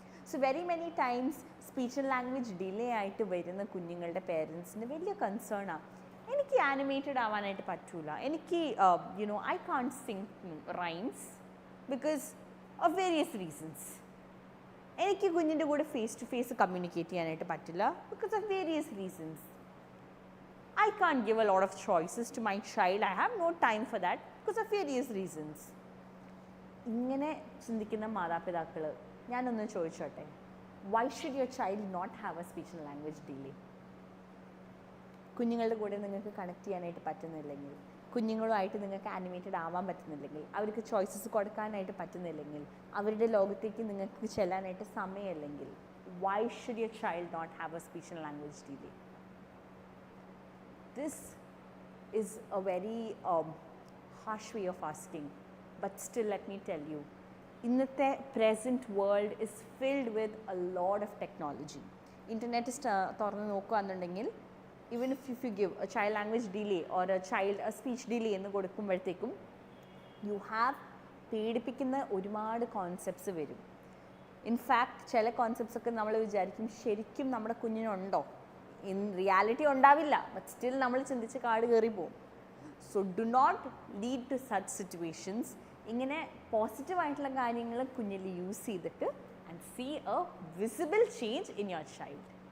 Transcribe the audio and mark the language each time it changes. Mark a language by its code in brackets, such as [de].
[en] so very many times [ml] speech and language delay ആയിട്ട് വരുന്ന കുഞ്ഞുങ്ങളുടെ പേരൻസിന് വലിയ കൺസേണാണ്. എനിക്ക് ആനിമേറ്റഡ് ആവാനായിട്ട് പറ്റൂല, എനിക്ക് [en] I can't sing rhymes because of various reasons. [ml] എനിക്ക് കുഞ്ഞിൻ്റെ കൂടെ ഫേസ് ടു ഫേസ് കമ്മ്യൂണിക്കേറ്റ് ചെയ്യാനായിട്ട് പറ്റില്ല [en] Because of various reasons. I can't give a lot of choices to my child. I have no time for that because of various reasons. [ml] ഇങ്ങനെ ചിന്തിക്കുന്ന മാതാപിതാക്കൾ ഞാനൊന്ന് ചോദിച്ചോട്ടെ, [en] why should your child not have a speech and language delay? [ml] കുഞ്ഞുങ്ങളുടെ കൂടെ നിങ്ങൾക്ക് connect ചെയ്യാനായിട്ട് പറ്റുന്നില്ലെങ്കിൽ, കുഞ്ഞുങ്ങളുമായിട്ട് നിങ്ങൾക്ക് ആനിമേറ്റഡ് ആവാൻ പറ്റുന്നില്ലെങ്കിൽ, അവർക്ക് ചോയ്സസ് കൊടുക്കാനായിട്ട് പറ്റുന്നില്ലെങ്കിൽ, അവരുടെ ലോകത്തേക്ക് നിങ്ങൾക്ക് ചെല്ലാനായിട്ട് സമയമില്ലെങ്കിൽ, [en] why should your child not have a speech and language delay? This is a very harsh way of asking, but still let me tell you, [ml] ഇന്നത്തെ [en] present world is filled with a lot of technology. Internet [ml] തുറന്ന് നോക്കുകയാണെന്നുണ്ടെങ്കിൽ, [en] even if you give a child language delay or a speech delay [ml] എന്ന് കൊടുക്കുമ്പോഴത്തേക്കും [en] you have [ml] പേടിപ്പിക്കുന്ന ഒരുപാട് concepts വരും. In fact ചില concepts ഒക്കെ നമ്മൾ വിചാരിക്കും ശരിക്കും നമ്മുടെ കുഞ്ഞിനുണ്ടോ, ഇൻ റിയാലിറ്റി ഉണ്ടാവില്ല, [en] but still [ml] നമ്മൾ ചിന്തിച്ച് കാട് കയറി പോകും. [en] So do not lead to such situations. [ml] ഇങ്ങനെ പോസിറ്റീവായിട്ടുള്ള കാര്യങ്ങൾ കുഞ്ഞിൽ യൂസ് ചെയ്തിട്ട് [en] And see a visible change in your child.